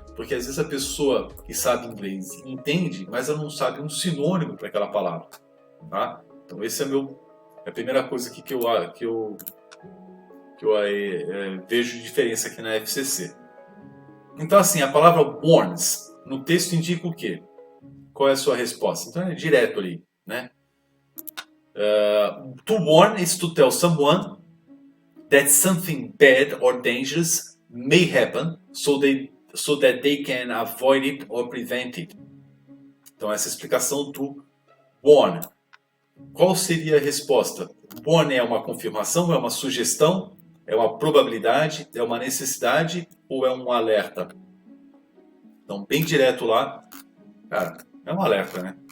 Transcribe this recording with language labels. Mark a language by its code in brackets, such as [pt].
[pt] Porque às vezes a pessoa que sabe inglês entende, mas ela não sabe um sinônimo para aquela palavra. Tá? Então esse é a primeira coisa aqui que eu vejo de diferença aqui na FCC. Então assim, a palavra warns no texto indica o quê? Qual é a sua resposta? Então é direto ali, né? [en] To warn is to tell someone that something bad or dangerous may happen, so that they can avoid it or prevent it. [pt] Então essa explicação do warn. Qual seria a resposta? Warn é uma confirmação, é uma sugestão, é uma probabilidade, é uma necessidade ou é um alerta? Então bem direto lá, cara, é um alerta, né?